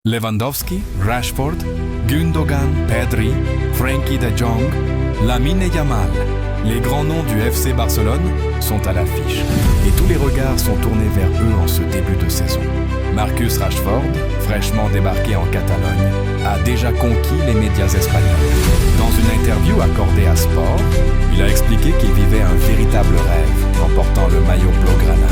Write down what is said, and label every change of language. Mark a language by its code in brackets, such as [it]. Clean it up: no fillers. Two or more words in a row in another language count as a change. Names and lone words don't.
[fr] Lewandowski, Rashford, Gundogan, Pedri, Frenkie de Jong, Lamine Yamal, les grands noms du FC Barcelone sont à l'affiche et tous les regards sont tournés vers eux en ce début de saison. Marcus Rashford, fraîchement débarqué en Catalogne, a déjà conquis les médias espagnols. Dans une interview accordée à Sport, il a expliqué qu'il vivait un véritable rêve en portant le maillot blaugrana.